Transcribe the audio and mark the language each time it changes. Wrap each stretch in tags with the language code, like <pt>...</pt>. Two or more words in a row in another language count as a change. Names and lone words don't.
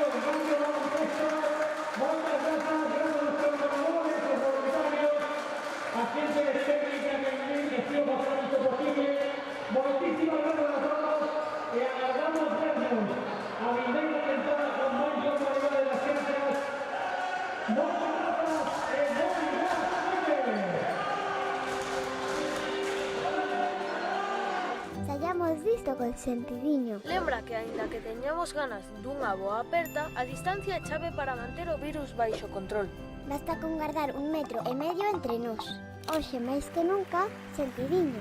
<es>Banco Baloncesto, muchas gracias, gracias a nuestros colaboradores, los voluntarios, a gente de técnica que estuvo pasando esto posible. Muchísimas gracias a todos y aguardamos vernos</es> <gl>a vindeira temporada con máis normalidade</gl> <es>de las canchas. Muchas gracias y muy buenas noches.</es> <gl>Saíamos disto con sentidiño. Lembra que aínda que teñamos ganas dunha boa aperta, a distancia é chave para manter o virus baixo control. Basta con guardar 1,5 metro entre nós. Hoxe máis que nunca, sentidiño.</gl>